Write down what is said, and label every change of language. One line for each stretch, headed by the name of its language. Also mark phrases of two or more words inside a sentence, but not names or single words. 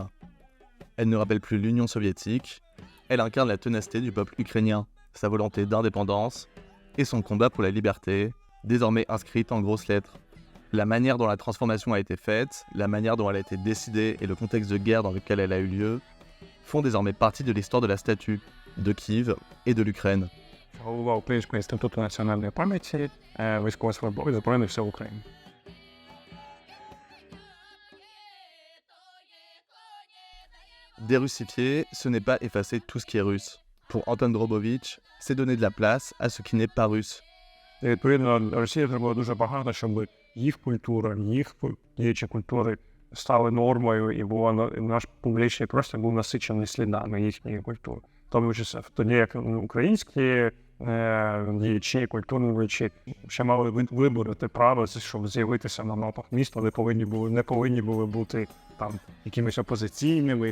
French: Elle ne rappelle plus l'Union soviétique, elle incarne la ténacité du peuple ukrainien, sa volonté d'indépendance et son combat pour la liberté, désormais inscrite en grosses lettres. La manière dont la transformation a été faite, la manière dont elle a été décidée et le contexte de guerre dans lequel elle a eu lieu font désormais partie de l'histoire de la statue, de Kiev et de l'Ukraine.
Ukrainian: Голова Українського інституту національної пам'яті, військовослужбовець Збройних сил України.
French: Dérussifier, ce n'est pas effacer tout ce qui est russe. Pour Anton Drobovitch, c'est donner de la place à ce qui n'est pas russe.
Ukrainian: І, відповідно, Росія зробила дуже багато, щоб їх культура, їх діючі культури стали нормою, і наш публічний простір був насичений слідами їхньої культури. Тому що тоді, як українські діячі, культурні діячі ще мали вибороти право, щоб з'явитися на мапах міста, не повинні були бути там якимись опозиційними.